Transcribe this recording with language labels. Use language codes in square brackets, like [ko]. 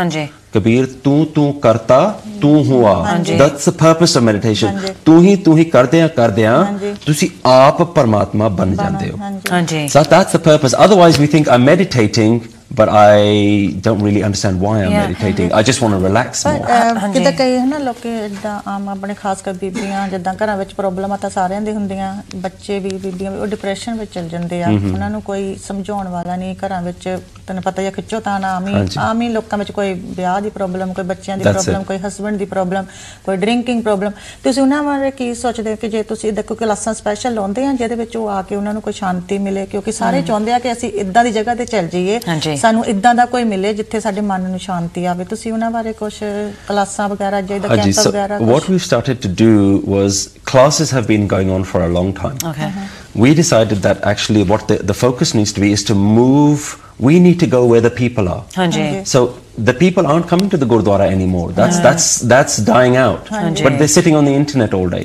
[pa] Kabir, tu karta, tu hua. [en] That's the purpose of meditation. [pa] Tu hi kardeya, tusi aap Paramatma ban jante ho. [en] So that's the purpose. Otherwise we think I'm meditating, but I don't really understand why I'm meditating. I just want to relax more. [pa] ਜਿੱਦਾਂ ਕਈ ਹੈ ਨਾ ਲੋਕੀ ਇਦਾਂ ਆਮ ਆਪਣੇ ਖਾਸ ਕਰ ਬੀਬੀਆਂ ਜਿੱਦਾਂ ਘਰਾਂ ਵਿੱਚ ਪ੍ਰੋਬਲਮ ਆ ਤਾਂ ਸਾਰਿਆਂ ਦੀ ਹੁੰਦੀਆਂ ਬੱਚੇ ਵੀ ਬੀਬੀਆਂ ਵੀ ਉਹ ਡਿਪਰੈਸ਼ਨ ਵਿੱਚ ਚਲ ਜਾਂਦੇ ਆ ਉਹਨਾਂ ਨੂੰ ਕੋਈ ਸਮਝਾਉਣ ਵਾਲਾ ਨਹੀਂ ਘਰਾਂ ਵਿੱਚ ਤੈਨੂੰ ਪਤਾ ਹੀ ਖਿੱਚੋ ਤਾਂ ਆਮ ਹੀ ਲੋਕਾਂ ਵਿੱਚ ਕੋਈ ਵਿਆਹ ਦੀ ਪ੍ਰੋਬਲਮ ਕੋਈ ਬੱਚਿਆਂ ਦੀ ਪ੍ਰੋਬਲਮ ਕੋਈ ਹਸਬੈਂਡ ਦੀ ਪ੍ਰੋਬਲਮ ਕੋਈ ਡਰਿੰਕਿੰਗ ਪ੍ਰੋਬਲਮ ਤੁਸੀਂ ਉਹਨਾਂ ਬਾਰੇ ਕੀ ਸੋਚਦੇ ਹੋ ਕਿ ਜੇ ਤੁਸੀਂ ਦੇਖੋ ਕਲਾਸਾਂ ਸਪੈਸ਼ਲ ਲਾਉਂਦੇ ਆ ਜਿਹਦੇ ਵਿੱਚ ਉਹ ਆ ਕੇ ਉਹਨਾਂ ਨੂੰ ਕੋਈ ਸ਼ਾਂਤੀ ਮਿਲੇ ਕਿਉਂਕਿ ਸਾਰੇ ਚਾਹੁੰਦੇ ਆ ਕਿ ਅਸੀਂ ਇਦਾਂ ਦੀ ਜਗ੍ਹਾ ਤੇ ਚੱਲ ਜਾਈਏ ਸਾਨੂੰ ਇਦਾਂ ਦਾ ਕੋਈ ਮਿਲੇ ਜਿੱਥੇ ਸਾਡੇ ਮਨ ਨੂੰ ਸ਼ਾਂਤੀ ਆਵੇ ਤੁਸੀਂ ਉਹਨਾਂ ਬਾਰੇ ਕੁਝ ਕਲਾਸਾਂ ਵਗੈਰਾ ਜਿਹਦਾ ਕੈਂਪ ਵਗੈਰਾ [en] What we started to do was classes have been going on for a long time. We decided that actually what the focus needs to be is to move. We need to go where the people are. So the people aren't coming to the Gurdwara anymore. That's dying out. But they're sitting on the internet all day.